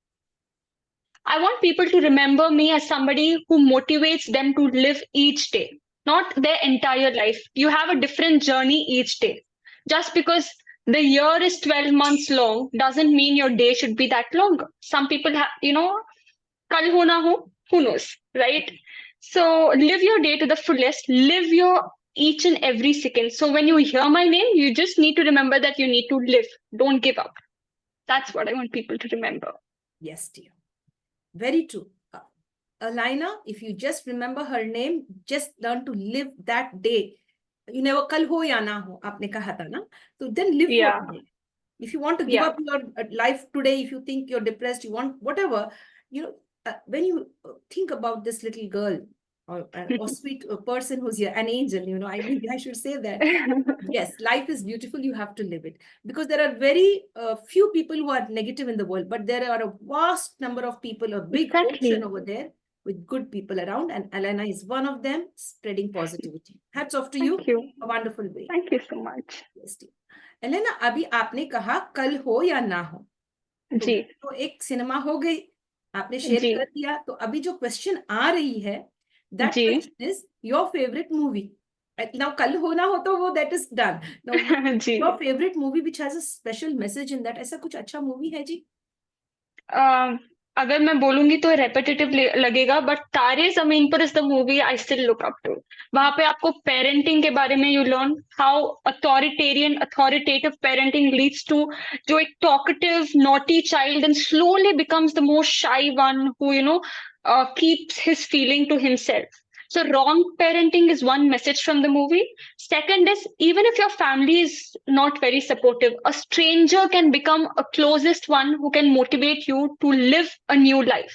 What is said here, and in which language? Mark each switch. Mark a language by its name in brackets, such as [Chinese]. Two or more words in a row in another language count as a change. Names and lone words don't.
[English] I want people to remember me as somebody who motivates them to live each day, not their entire life. You have a different journey each day. Just because the year is 12 months long doesn't mean your day should be that long. Some people have, [Hindi] कल हो ना हो, [English] who knows, right? So live your day to the fullest, live your each and every second. So when you hear my name, you just need to remember that you need to live. Don't give up. That's what I want people to remember. Yes, dear. Very true. Alyna, if you just remember her name, just learn to live that day. You never [Hindi] कल हो या ना हो, आपने कहा था ना. [English] So then live for Yeah. today. If you want to give Yeah. up your life today, if you think you're depressed, you want whatever, when you think about this little girl or sweet person who's here, an angel, maybe I should say that. Yes, life is beautiful. You have to live it, because there are very few people who are negative in the world, but there are a vast number of people, a big ocean Exactly. over there with good people around, and Alyna is one of them, spreading positivity. Hats off to Thank you. you. A wonderful way. Thank you so much. Yes, dear. [Hindi] एलेना, अभी आपने कहा कल हो या ना हो, जी तो एक सिनेमा हो गई, आपने शेयर जी कर दिया, तो अभी जो क्वेश्चन आ रही है, दैट जी [English] question is your favourite movie. now कल हो ना हो [Hindi] तो वो [English] that is done. नाउ [Hindi] जी [English] your favourite movie which has a special message in that, [Hindi] ऐसा कुछ अच्छा मूवी है जी? [English] अ, [Hindi] अगर मैं बोलूंगी तो रेपिटेटिव लगेगा, [English] but Taare Zameen Par is the movie I still look up to. [Hindi] वहां पे आपको पेरेंटिंग के बारे में [English] you learn how authoritative parenting leads to, [Hindi] जो एक [English] talkative naughty child and slowly becomes the most shy one who keeps his feeling to himself. So wrong parenting is one message from the movie. Second is, even if your family is not very supportive, a stranger can become a closest one who can motivate you to live a new life.